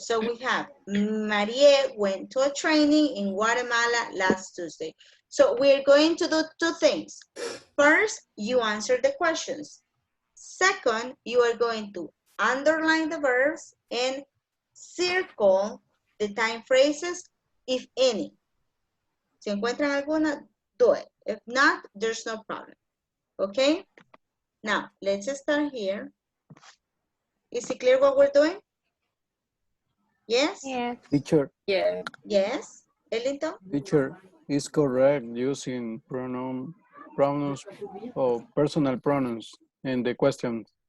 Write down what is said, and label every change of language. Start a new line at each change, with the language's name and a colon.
English: So we have Marie went to a training in Guatemala last Tuesday. So we're going to do two things. First, you answer the questions. Second, you are going to underline the verbs and circle the time phrases, if any.
Spanish: Si encuentran alguna,
English: do it. If not, there's no problem. Okay? Now, let's start here. Is it clear what we're doing? Yes? Yes. Teacher, Yeah. Yes? Ellington? teacher is correct using pronouns or personal pronouns in the question.